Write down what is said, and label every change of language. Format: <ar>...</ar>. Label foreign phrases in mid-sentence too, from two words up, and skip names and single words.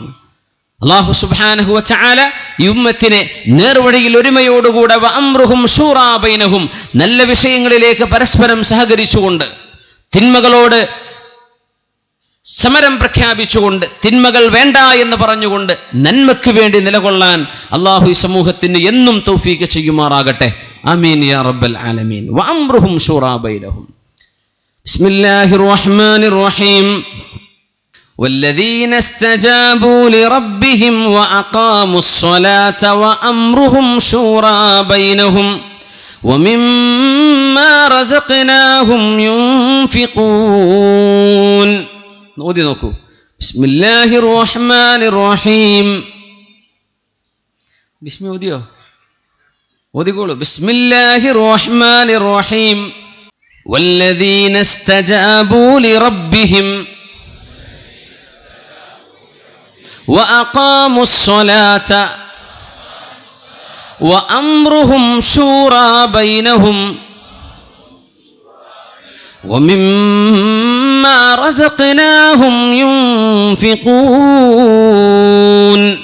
<ml>അല്ലാഹു</ml> <ar>سبحانه وتعالى</ar> <ml>ഈ ഉമ്മത്തിനെ നേർവഴിയിൽ ഒരുമയോടുകൂടെ</ml> <ar>وأمرهم شورى بينهم,</ar> <ml>നല്ല വിഷയങ്ങളിലേക്ക് പരസ്പരം സഹകരിച്ചുകൊണ്ട്, തിന്മകളോട് സമരം പ്രഖ്യാപിച്ചുകൊണ്ട്, തിന്മകൾ വേണ്ട എന്ന് പറഞ്ഞുകൊണ്ട് നന്മയ്ക്ക് വേണ്ടി നിലകൊള്ളാൻ അല്ലാഹു ഈ സമൂഹത്തിന് എന്നും തൗഫീഖ് ചെയ്യുമാറാകട്ടെ.</ml> <ar>آمين يا رب العالمين وأمرهم شورى بينهم. بسم الله الرحمن الرحيم. والذين استجابوا لربهم وأقاموا الصلاة وأمرهم شورى بينهم ومما رزقناهم ينفقون.</ar> <ml>ഓതി നോക്കൂ.</ml> <ar>بسم الله الرحمن الرحيم.</ar> <ml>ബിസ്മി ഓതിയോ? ഓതിക്കോളൂ.</ml> <ar>بسم الله الرحمن الرحيم. والذين استجابوا لربهم وأقاموا الصلاة وأمرهم شورى بينهم ومما رزقناهم ينفقون.</ar>